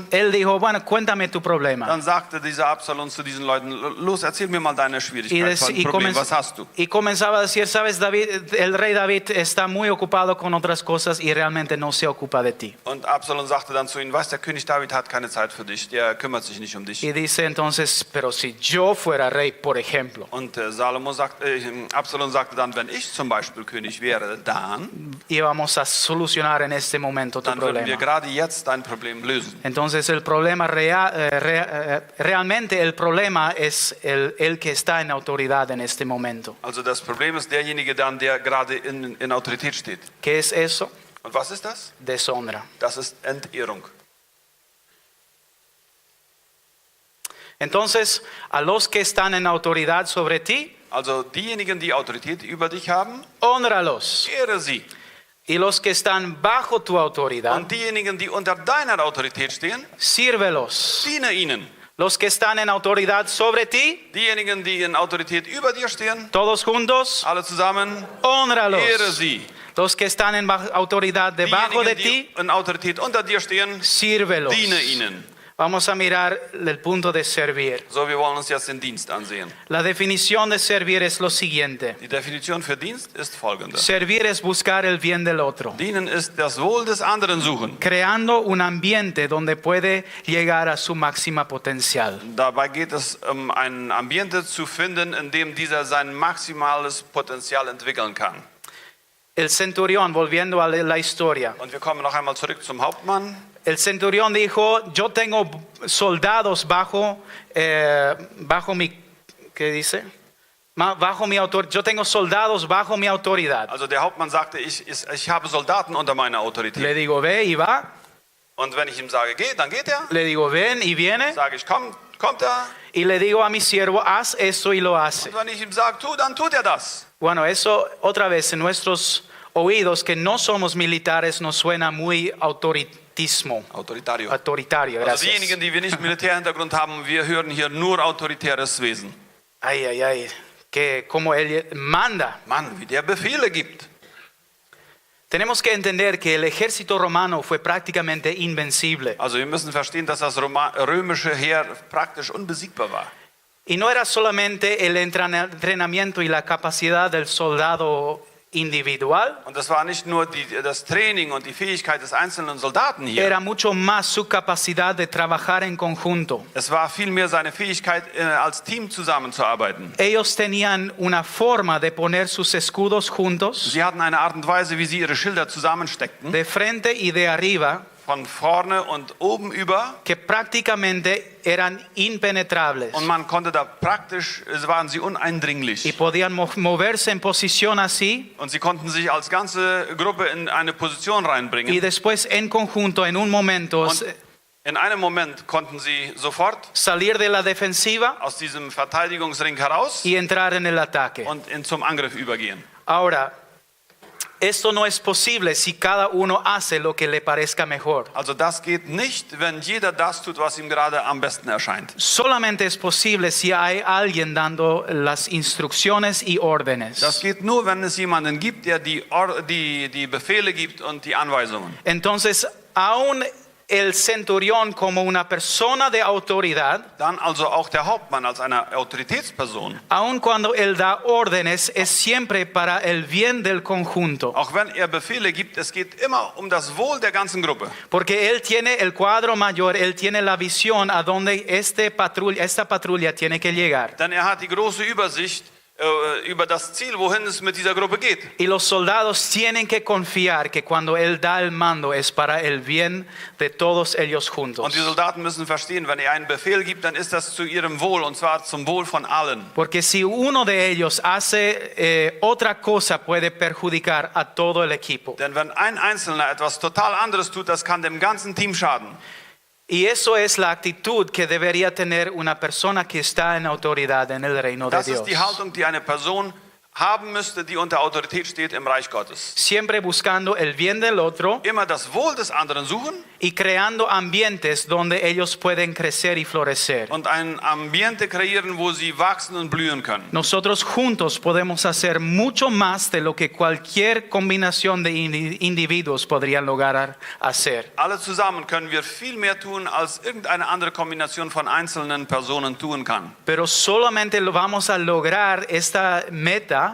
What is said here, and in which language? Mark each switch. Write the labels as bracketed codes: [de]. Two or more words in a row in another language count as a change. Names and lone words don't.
[es] él dijo, bueno, cuéntame tu problema. [de] dann sagte dieser Absalom zu diesen Leuten, los, erzähl mir mal deine [es] Y, [de] Schwierigkeit, dein Problem, was hast du? [es] comenzaba a decir, sabes, David, el rey David está muy ocupado con otras cosas y realmente no se ocupa de ti. [de] Und Absalom sagte dann zu ihm, weißt, der König David hat keine Zeit für dich, der kümmert sich nicht um dich. [es] Y dice entonces, pero si yo fuera rey, por ejemplo, [de] Und Absalom sagte dann, wenn ich zum Beispiel König wäre, dann [es] íbamos a solucionar en este momento tu [de] würden wir [es] problema. [de] gerade jetzt dein Problem lösen. [es] Entonces el problema realmente el problema es el que está en autoridad en este momento. [de] Also das Problem ist derjenige dann, der gerade in Autorität steht. [es] ¿Qué es eso? [de] Und was ist das? [es] Deshonra. [de] Das ist Entehrung. [es] Entonces, a los que están en autoridad sobre ti, [de] Also diejenigen, die Autorität über dich haben, [es] hónralos. [de] ehre sie. [es] Y los que están bajo tu autoridad, [de] Und diejenigen, die unter deiner Autorität stehen, [es] sírvelos. [de] diene ihnen. [es] Los que están en autoridad sobre ti, [de] Diejenigen, die in Autorität über dir stehen, [es] todos juntos, [de] alle zusammen, [es] hónralos. [de] ehre sie. [es] Los que están en autoridad debajo de [de] Diejenigen, [es] ti, [de] die in Autorität unter dir stehen, [es] sírvelos. [de] diene ihnen. [es] Vamos a mirar el punto de servir. [de] So, wir wollen uns jetzt den Dienst ansehen. [es] La definición de servir es lo siguiente. [de] Die Definition für Dienst ist folgende. [es] Servir es buscar el bien del otro, [de] Dienen ist das Wohl des anderen suchen. [es] creando un ambiente donde puede llegar a su máxima potencial. [de] Dabei geht es ein Ambiente zu finden, in dem dieser sein maximales Potenzial entwickeln kann. [es] El centurión, volviendo a la historia, [de] Und wir kommen noch einmal zurück zum Hauptmann. [es] el centurión dijo, yo tengo soldados bajo mi, ¿qué dice? Bajo mi autoridad. Yo tengo soldados bajo mi autoridad. [de] Also der Hauptmann sagte, ich habe Soldaten unter meiner Autorität. [es] Le digo, ve y va. [de] Und wenn ich ihm sage, geh, dann geht er. [es] Le digo, ven y viene. [de] Sage ich, komm, kommt er. [es] Y le digo a mi siervo, haz esto y lo hace. [de] Und wenn ich ihm sage, tu, dann tut er das. [es] Bueno, eso otra vez en nuestros oídos que no somos militares nos suena muy autoritario. Autoritario. Autoritario, [de] Also [es] gracias. [de] diejenigen, die wir nicht Militärhintergrund haben, wir hören hier nur autoritäres Wesen. [es] Ay, ay, ay, que como él manda. [de] Mann, wie der Befehle gibt. [es] Tenemos que entender que el ejército romano fue prácticamente invencible. [de] Also wir müssen verstehen, dass das römische Heer praktisch unbesiegbar war. [es] Y no era solamente el entrenamiento y la capacidad del soldado individual, [de] Und das war nicht nur das Training und die Fähigkeit des einzelnen Soldaten hier. [es] era mucho más su capacidad de trabajar en conjunto. [de] Es war vielmehr seine Fähigkeit, als Team zusammenzuarbeiten. [es] Ellos tenían una forma de poner sus escudos juntos, [de] Sie hatten eine Art und Weise, wie sie ihre Schilder zusammensteckten, [es] de frente y de arriba, [de] von vorne und oben über. [es] que prácticamente eran impenetrables [de] Und man konnte da praktisch, waren sie [es] y [de] uneindringlich. [es] podían moverse en posición así [de] Und sie konnten sich als ganze Gruppe in eine Position [es] y [de] reinbringen. [es] después en conjunto, en un momento, [de] Und in einem Moment konnten sie sofort [es] salir de la defensiva [de] aus diesem Verteidigungsring heraus [es] y entrar en el ataque. [de] und zum Angriff übergehen. [es] Ahora, esto no es posible si cada uno hace lo que le parezca mejor. [de] Also das geht nicht, wenn jeder das tut, was ihm gerade am besten erscheint. [es] Solamente es posible si hay alguien dando las instrucciones y órdenes. [de] Das geht nur, wenn es jemanden gibt, der die Befehle gibt und die Anweisungen. [es] Entonces, aún el centurión como una persona de autoridad, [de] Dann also auch der Hauptmann als eine Autoritätsperson. [es] aun cuando él da órdenes, es siempre para el bien del conjunto. [de] Auch wenn er Befehle gibt, es geht immer um das Wohl der ganzen Gruppe. [es] Porque él tiene el cuadro mayor, él tiene la visión a donde esta patrulla tiene que llegar. [de] Denn er hat die große Übersicht über das Ziel, wohin es mit dieser Gruppe geht. [es] Y los soldados tienen que confiar que cuando él da el mando es para el bien de todos ellos juntos. [de] Und die Soldaten müssen verstehen, wenn er einen Befehl gibt, dann ist das zu ihrem Wohl, und zwar zum Wohl von allen. [es] Porque si uno de ellos hace otra cosa puede perjudicar a todo el equipo. [de] Denn wenn ein Einzelner etwas total anderes tut, das kann dem ganzen Team schaden. [es] Y eso es la actitud que debería tener una persona que está en autoridad en el reino de [de] Das [es] Dios. [de] ist die Haltung, die eine Person haben müsste, die unter Autorität steht im Reich Gottes. [es] Siempre buscando el bien del otro [de] Immer das Wohl des anderen suchen [es] y creando ambientes donde ellos pueden crecer y florecer. [de] und ein Ambiente kreieren, wo sie wachsen und blühen können. [es] Nosotros juntos podemos hacer mucho más de lo que cualquier combinación de individuos podrían lograr hacer. [de] Alle zusammen können wir viel mehr tun, als irgendeine andere Kombination von einzelnen Personen tun kann. [es] Pero solamente lo vamos a lograr esta meta